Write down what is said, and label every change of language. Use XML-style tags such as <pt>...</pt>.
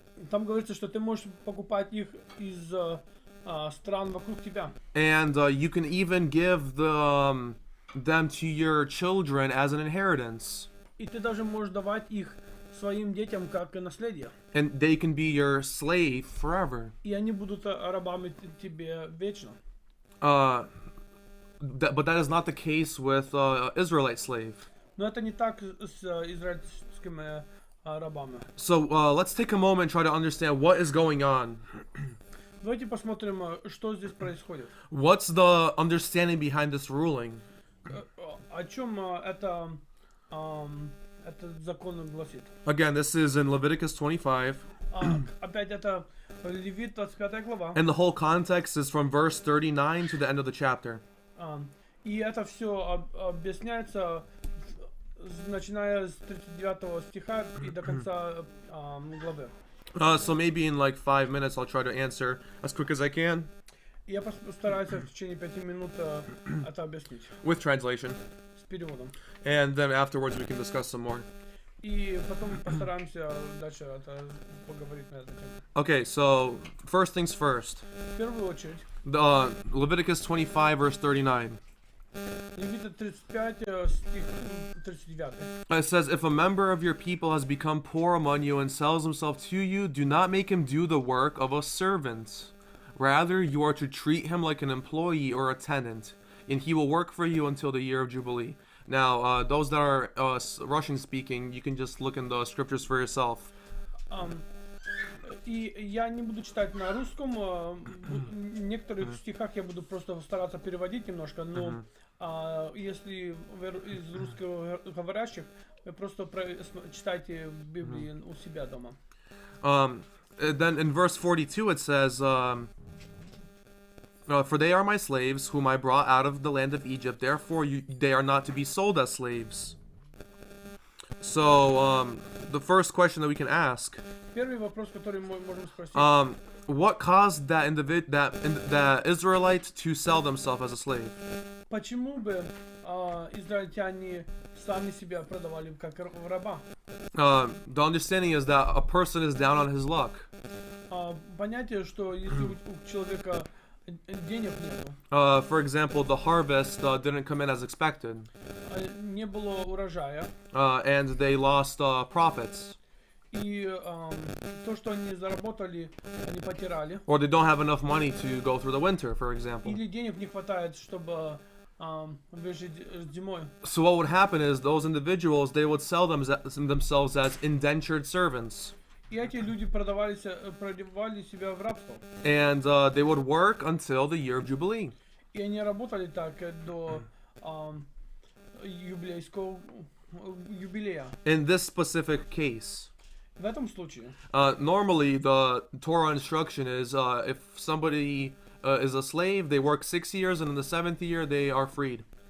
<ru>там говорится, что ты можешь покупать их из стран вокруг тебя.</ru> <en>And you can even give them to your children as an inheritance.</en> <ru>И ты даже можешь давать их своим детям как наследие.</ru> <en>And they can be your slave forever.</en> <ru>И они будут рабами тебе вечно.</ru> <en>But that is not the case with Israelite slave.</en> <ru>Но это не так с израильскими рабами.</ru> <en>So let's take a moment and try to understand what is going on.</en> <ru>Давайте посмотрим, что здесь происходит.</ru> <en>What's the understanding behind this ruling?</en> <ru>О чем этот закон гласит?</ru> <en>Again, this is in Leviticus 25.</en> <ru>Опять это Левит 25 глава.</ru> <en>And the whole context is from verse 39 to the end of the chapter.</en> <ru>И это все объясняется, начиная с 39 стиха и до конца главы.</ru> <en>So maybe in like 5 minutes I'll try to answer as quick as I can.</en> <ru>Я постараюсь в течение 5 минут это объяснить.</ru> <en>With translation.</en> <ru>С переводом.</ru> <en>And then afterwards we can discuss some more.</en> <ru>И потом постараемся дальше это поговорить на эту тему.</ru> <en>Okay, so first things first.</en> <ru>В первую очередь,</ru> <en>Leviticus 25 verse 39.</en> <ru>Левита 35 стих 39.</ru> <en>It says, if a member of your people has become poor among you and sells himself to you, do not make him do the work of a servant. Rather, you are to treat him like an employee or a tenant, and he will work for you until the year of Jubilee. Now, those that are Russian speaking, you can just look in the scriptures for yourself.</en> <ru>И я не буду читать на русском, в некоторых стихах я буду просто стараться переводить немножко, но если вы из русскоговорящих, вы просто читайте в Библии у себя дома.</ru> <en>Then in verse 42 it says, for they are my slaves, whom I brought out of the land of Egypt, therefore they are not to be sold as slaves. So, the first question that we can ask,</en> <ru>Первый вопрос, который мы можем спросить,</ru> <en>what caused that Israelite to sell themselves as a slave?</en> <ru>почему бы израильтяне сами себя продавали как раба?</ru> <en>The understanding is that a person is down on his luck.</en> <ru>Понятие, что если у человека денег нету,</ru> <en>for example, the harvest didn't come in as expected,</en> <ru>не было урожая,</ru> <en>and they lost profits,</en> <ru>и то, что они заработали, они потеряли.</ru> <en>or they don't have enough money to go through the winter, for example.</en> <ru>Или денег не хватает, чтобы выжить зимой.</ru> <en>So what would happen is those individuals, they would sell themselves as indentured servants.</en> <ru>И эти люди продавали себя в рабство.</ru> <en>And they would work until the year of Jubilee.</en> <ru>И они работали так до юбилея.</ru> <en>In this specific case,</en> <ru>В этом случае,</ru> <en>normally the Torah instruction is if somebody is a slave, they work 6 years, and in the 7th year they are freed.</en>